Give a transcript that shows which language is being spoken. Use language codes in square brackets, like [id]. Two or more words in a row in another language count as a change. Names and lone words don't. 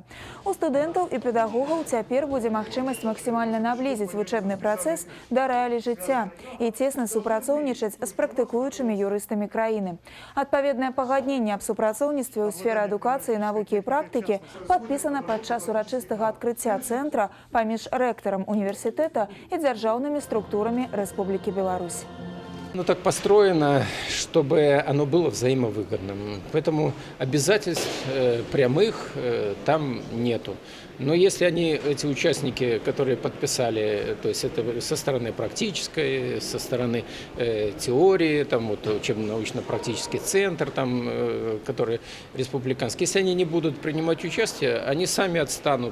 [be] У студэнтаў і педагогаў цяпер будзе магчымасць максімальна наблізіць вучэбны працэс да рэалій жыцця і цесна супрацоўнічаць з практыкуючымі юрыстамі краіны. Адпаведнае пагадненне аб супрацоўніцтве ў сферы адукацыі, навукі і практыкі падпісана падчас урачыстага адкрыцця цэнтра паміж рэктарам універсітэта і дзяржаўнымі структурамі Рэспублікі Беларусь. [ru] Ну, так построено, чтобы оно было взаимовыгодным. Поэтому обязательств прямых там нету. Но если эти участники, которые подписали, то есть это со стороны практической, со стороны теории, там вот учебно-научно-практический центр, там, который республиканский, если они не будут принимать участие, они сами отстанут.